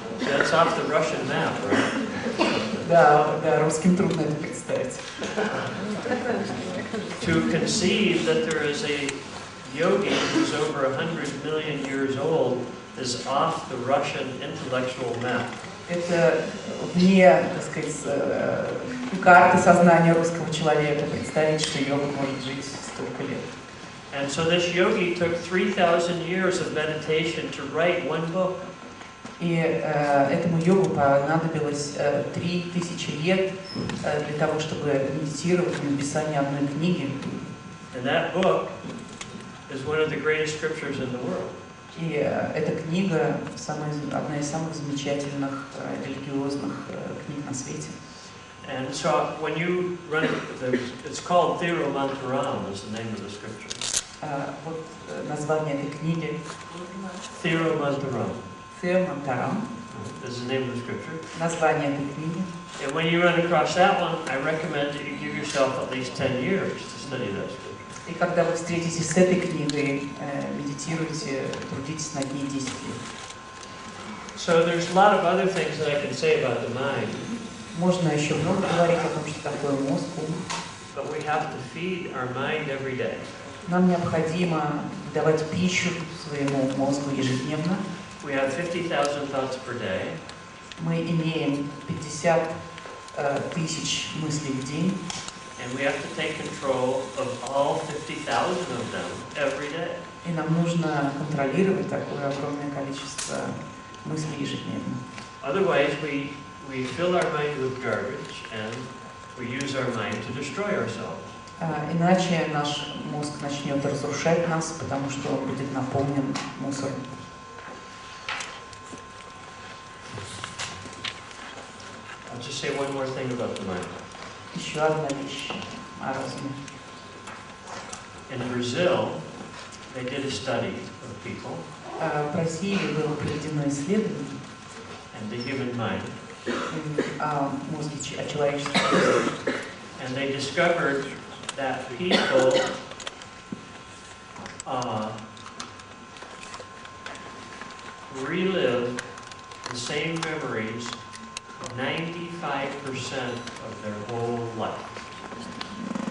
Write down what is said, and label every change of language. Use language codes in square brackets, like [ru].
[en] That's off the Russian map, right? [ru] Да, русским трудно это представить. [en] To conceive that there is a yogi who's over 100 million years old is off the Russian intellectual map. [ru] Это вне, так сказать, карты сознания русского человека представить, что йога может жить столько лет. [en] And so this yogi took 3,000 years of meditation to write one book. [ru] И этому йогу понадобилось 3000 лет для того, чтобы медитировать на написание одной книги. [en] And that book is one of the greatest scriptures in the world. [ru] И эта книга одна из самых замечательных религиозных книг на свете. [en] And so when you run it's called Thirumantaram is the name of the scripture. [ru] Вот название этой книги. [en] Thirumantaram. Thirumantaram. Is the name of the scripture. [ru] Название этой книги. [en] And when you run across that one, I recommend that you give yourself at least 10 years to study that scripture. [ru] И когда вы встретитесь с этой книгой, медитируйте, трудитесь над ней 10 лет. [en] So there's a lot of other things that I can say about the mind. [ru] Можно еще много говорить о том, что такое мозг, ум. [en] But we have to feed our mind every day. [ru] Нам необходимо давать пищу своему мозгу ежедневно. [en] We have 50,000 thoughts per day. [ru] Мы имеем 50 тысяч мыслей в день. [en] And we have to take control of all 50,000 of them every day. [ru] И нам нужно контролировать такое огромное количество мыслей ежедневно. [en] Otherwise, we fill our mind with garbage and we use our mind to destroy ourselves. [ru] Иначе наш мозг начнет разрушать нас, потому что он будет наполнен мусором. [en] I'll just say one more thing about the mind. [ru] Еще одна вещь о разуме. [en] In Brazil, they did a study of people [ru] В Бразилии было проведено исследование [en] and the human mind. [ru] О мозге, о человеческом мозге. [en] And they discovered that people relive the same memories 95% of their whole life.